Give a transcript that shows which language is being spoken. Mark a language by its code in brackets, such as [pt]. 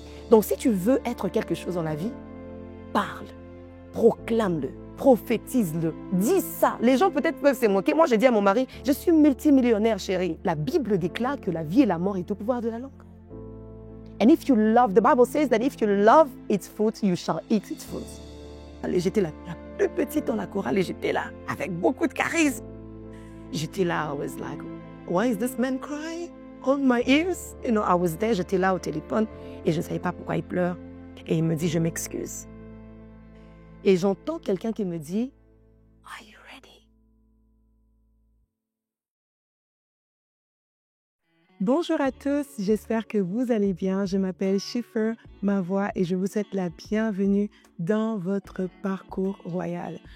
[fr] Donc, si tu veux être quelque chose dans la vie, parle, proclame-le, prophétise-le, dis ça. Les gens peut-être peuvent se moquer. Moi, j'ai dit à mon mari, je suis multimillionnaire, chérie. La Bible déclare que la vie et la mort est au pouvoir de la langue. [en] And if you love, the Bible says that if you love its fruit, you shall eat its fruits. [fr] J'étais la plus petite dans la chorale et j'étais là avec beaucoup de charisme. J'étais là, [en] I was like, why is this man crying on my ears? You know, I was there, [fr] j'étais là au téléphone et je ne savais pas pourquoi il pleure. Et il me dit, je m'excuse. Et j'entends quelqu'un qui me dit, [en] are you ready? [fr] Bonjour à tous, j'espère que vous allez bien. Je m'appelle Schiffer Mavoie et je vous souhaite la bienvenue dans votre parcours royal.